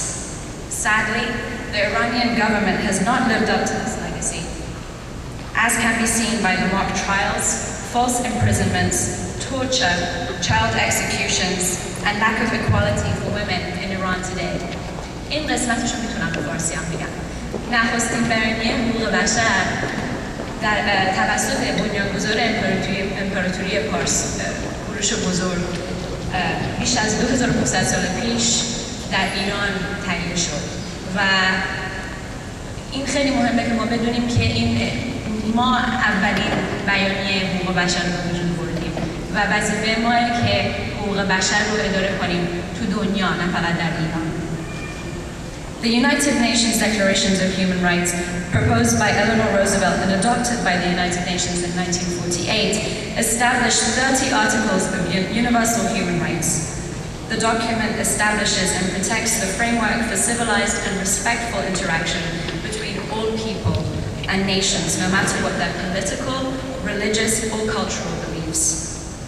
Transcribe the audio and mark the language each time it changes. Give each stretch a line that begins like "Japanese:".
English: Sadly, the Iranian government has not lived up to this legacy, as can be seen by the mock trials, false imprisonments, torture, child executions, and lack of equality for women in Iran today.
Persian: این قسمتش رو میتونم به فارسی هم بگم. نخستین بیانیه حقوق بشر در توسط بنیانگذار امپراتوری پارس کوروش بزرگ بیش از 2500 سال پیش در ایران تهیه شد و این خیلی مهمه که ما بدونیم که ما اولین بیانیه حقوق بشر رو به وجود بردیم و وظیفه ماه که حقوق بشر رو اداره کنیم تو دنیا نه فقط در ایران.
English: The United Nations Declarations of Human Rights, proposed by Eleanor Roosevelt and adopted by the United Nations in 1948, established 30 articles of universal human rights. The document establishes and protects the framework for civilized and respectful interaction between all people and nations, no matter what their political, religious, or cultural beliefs.